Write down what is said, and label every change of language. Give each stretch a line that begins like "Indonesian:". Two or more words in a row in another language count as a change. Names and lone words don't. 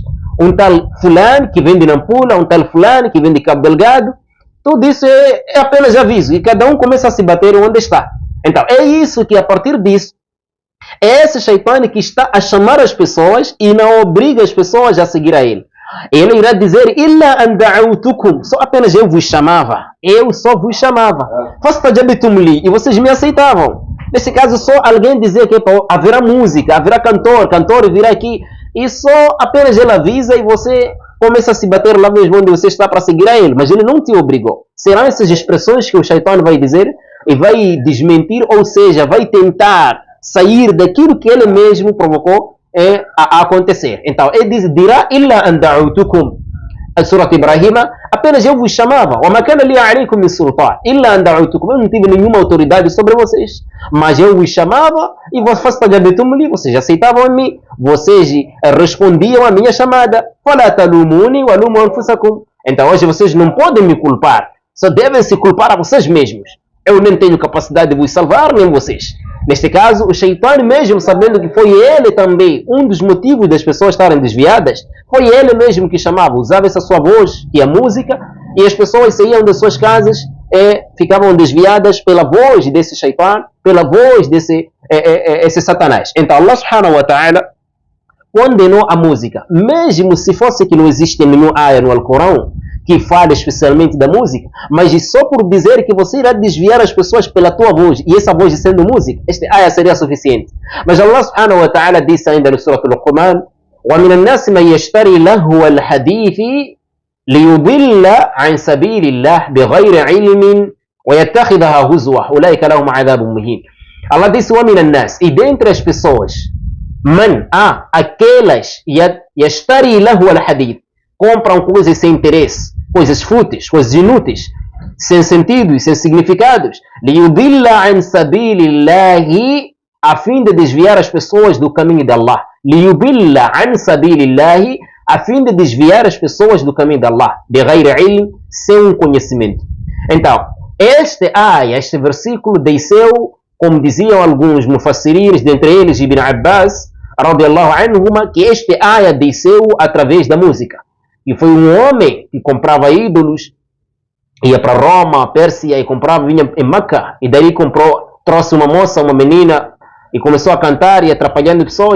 Portuguese: Um tal fulano que vem de Nampula, um tal fulano que vem de Cabo Delgado. Tudo isso é apenas aviso. E cada um começa a se bater onde está. Então, é isso que a partir disso, é esse shaitan que está a chamar as pessoas e não obriga as pessoas a seguir a ele. Ele irá dizer:
Arabic: "إلا أن دعوتكم",
Portuguese: só apenas eu vos chamava. Eu só vos chamava.
Arabic: فاستجبتم لي,
Portuguese: e vocês me aceitavam. Nesse caso, só alguém dizer que haverá música, haverá cantor virá aqui, e só apenas ele avisa e você começa a se bater lá mesmo onde você está para seguir a ele, mas ele não te obrigou. Serão essas expressões que o shaitan vai dizer e vai desmentir, ou seja, vai tentar sair daquilo que ele mesmo provocou a acontecer. Então, ele dirá:
Arabic: "إلا أن دعوتكم", a Surat Ibrahim,
Portuguese: apenas eu vos chamava.
Arabic: وَمَا كَانَ لِي عَلَيْكُمْ مِنْ سُلْطَانٍ إِلَّا أَنْ دَعَوْتُكُمْ,
Portuguese: eu não tive nenhuma autoridade sobre vocês, mas eu vos chamava e vocês aceitavam a mim, vocês respondiam à minha chamada.
Arabic: فَلَا تَلُومُونِي وَلُومُوا أَنفُسَكُمْ.
Portuguese: Então hoje vocês não podem me culpar, só devem se culpar a vocês mesmos. Eu nem tenho capacidade de vos salvar, nem vocês. Neste caso, o Shaitan, mesmo sabendo que foi ele também um dos motivos das pessoas estarem desviadas, foi ele mesmo que chamava, usava essa sua voz, que é a música, e as pessoas saíam das suas casas e ficavam desviadas pela voz desse Shaitan, pela voz desse esse Satanás. Então
Arabic: الله سبحانه وتعالى
Portuguese: condenou a música, mesmo se fosse que não existe nenhum ayah no Alcorão que fala especialmente da música, mas só por dizer que você irá desviar as pessoas pela tua voz, e essa voz sendo música, este ayah seria suficiente.
Arabic: Mas الله سبحانه وتعالى
Portuguese: disse ainda no Surah Al-Luqman:
Arabic: وَمِنَ النَّاسِ مَنْ يَشْتَرِي لَهْوَ الْحَدِيثِ لِيُضِلَّ عَنْ سَبِيلِ الله بِغَيْرِ عِلْمٍ وَيَتَّخِذَهَا هُزُوًا أُولَئِكَ لَهُمْ عَذَابٌ مُهِينٌ.
Portuguese: Allah disse:
Arabic: وَمِنَ النَّاسِ,
Portuguese: e dentre as pessoas, man, aquelas
Arabic: يَشْتَرِي لَهْوَ الْحَدِيث,
Portuguese: compram coisas sem interesse, coisas fúteis, coisas inúteis, sem sentido e sem significados,
Arabic: لِيُضِلَّ عَنْ سَبِيلِ اللَّهِ,
Portuguese: a fim de desviar as pessoas do caminho de Allah.
Arabic: لِيُضِلَّ عَنْ سَبِيلِ اللَّهِ,
Portuguese: a fim de desviar as pessoas do caminho de Allah,
Arabic: بِغَيْرِ عِلْمٍ,
Portuguese: sem um conhecimento. Então, este versículo desceu, como diziam alguns mufassiris, dentre eles Ibn Abbas,
Arabic: رضي الله عنهما,
Portuguese: que este ayah desceu através da música. E foi um homem que comprava ídolos, ia para Roma, Pérsia, e comprava, vinha em Meca, e daí trouxe uma moça, uma menina, e começou a cantar e atrapalhando pessoas.